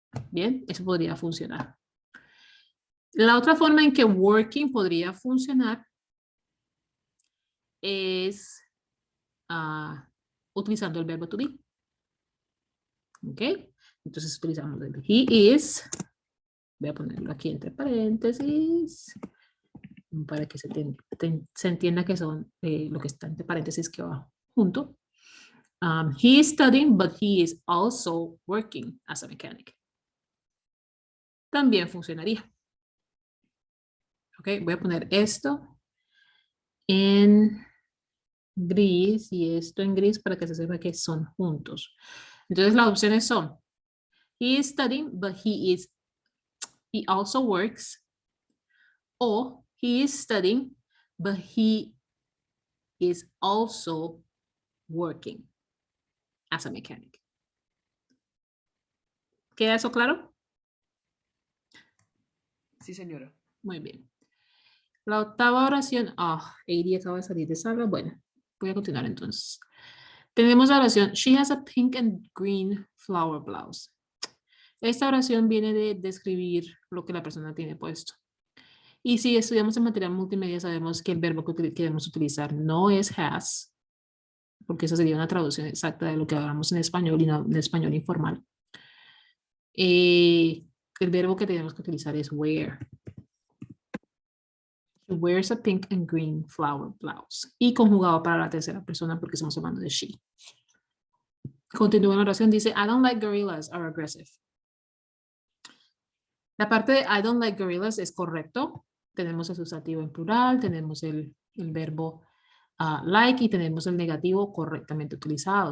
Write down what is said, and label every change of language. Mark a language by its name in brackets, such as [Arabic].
[Spanish] Bien, eso podría funcionar. La otra forma en que working podría funcionar es utilizando el verbo to be. ¿Ok? Entonces utilizamos el [English] he is. [Spanish] Voy a ponerlo aquí entre paréntesis para que se entienda que son lo que está entre paréntesis que va junto. [English] He is studying, but he is also working as a mechanic. [Spanish] También funcionaría. Ok, voy a poner esto en gris y esto en gris para que se sepa que son juntos. Entonces las opciones son, [English] he is studying, but he also works, o he is studying, but he is also working as a mechanic. [Spanish] ¿Queda eso claro? Sí, señora. Muy bien. La octava oración, Heidi acaba de salir de sala. Bueno, voy a continuar entonces. Tenemos la oración, [English] she has a pink and green flower blouse. [Spanish] Esta oración viene de describir lo que la persona tiene puesto. Y si estudiamos en material multimedia, sabemos que el verbo que debemos utilizar no es has, porque esa sería una traducción exacta de lo que hablamos en español y no en español informal. El verbo que tenemos que utilizar es wear. [English] She wears a pink and green flower blouse. [Spanish] Y conjugado para la tercera persona porque estamos hablando de she. Continúa la oración, dice, [English] I don't like gorillas are aggressive. [Spanish] La parte de [English] I don't like gorillas [Spanish] es correcto. Tenemos el sustantivo en plural, tenemos el verbo like y tenemos el negativo correctamente utilizado.